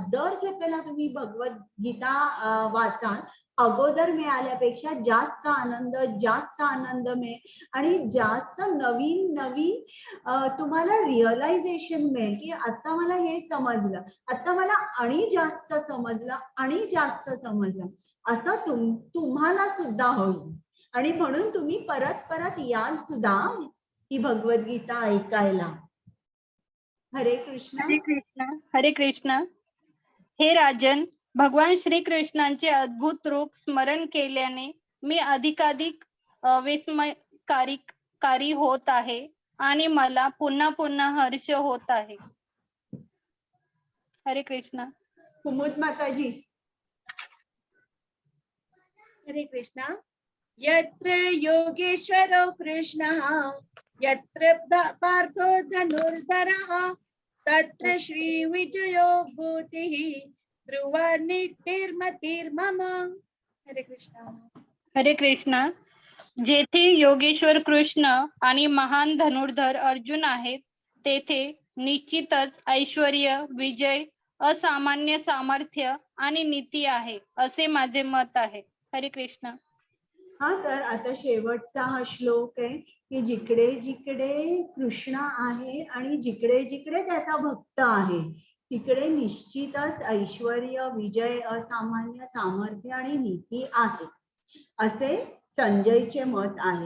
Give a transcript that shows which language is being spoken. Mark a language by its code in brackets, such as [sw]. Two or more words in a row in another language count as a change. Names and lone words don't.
[mr] दर खेपेला तुम्ही भगवद्गीता वाचाल, अगोदर मिळाल्यापेक्षा जास्त आनंद मिळेल आणि जास्त नवीन तुम्हाला रिअलायझेशन मिळेल की आता मला हे समजलं, आता मला आणि जास्त समजलं असं तुम्हाला सुद्धा होईल. आणि म्हणून तुम्ही परत याल सुद्धा ही भगवद्गीता ऐकायला. हरे कृष्ण. हरे कृष्ण. हरे कृष्ण. हे राजन, भगवान श्रीकृष्णांचे अद्भुत रूप स्मरण केल्याने मी अधिकाधिक विस्मयकारी होत आहे आणि मला पुन्हा पुन्हा हर्ष होत आहे. हरे कृष्ण. कुमुद माताजी. हरे कृष्णा. [sa] यत्र योगेश्वरो कृष्णः यत्र पार्थो धनुर्धरः तत्र श्री विजयो भूतिः ध्रुवा नित्यर्मतिर्मम. [mr] हरे कृष्णा. हरे कृष्ण. जेथे योगेश्वर कृष्ण आणि महान धनुर्धर अर्जुन आहेत तेथे निश्चितच ऐश्वर्य, विजय, असामान्य सामर्थ्य आणि नीती आहे असे माझे मत आहे. हरे कृष्ण. हा, तर आता शेवटचा हा श्लोक आहे की जिकडे जिकडे कृष्ण आहे आणि जिकडे जिकडे त्याचा भक्त आहे तिकडे निश्चितच ऐश्वर्य, विजय, असामान्य सामर्थ्य आणि नीती आहे असे संजयचे मत आहे.